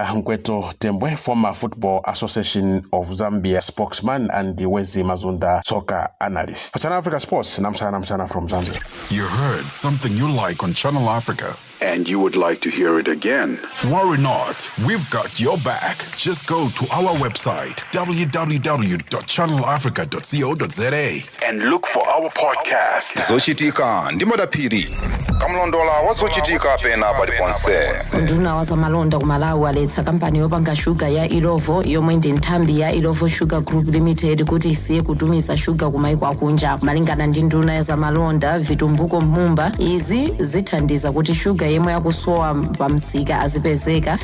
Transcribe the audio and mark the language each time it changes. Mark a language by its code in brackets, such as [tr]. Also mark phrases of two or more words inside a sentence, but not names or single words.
[en] Neto Chemane, former Football Association of Zambia spokesman, and the Wezi Mazunda soccer analyst. For Channel Africa Sports, Namchana from Zambia. You heard something you like on Channel Africa and you would like to hear it again. Worry not, we've got your back. Just go to our website, www.channelafrica.co.za, and look for our podcast. [ny] Zochitika ndimadapiri kamlondola wazochitika pena paliponse. Nduna wazamalonda kumalawi waletsa kampani yopanga shuga ya Ilovo yomwe ndi nthambi ya Ilovo Sugar Group Limited kuti isiye kutumiza shuga kumaiko akunja. Malingana ndi nduna ya zamalonda Vitumbuko Mumba, izi zithandiza kuti shuga yemwe yakusowa pamsika azipezeka.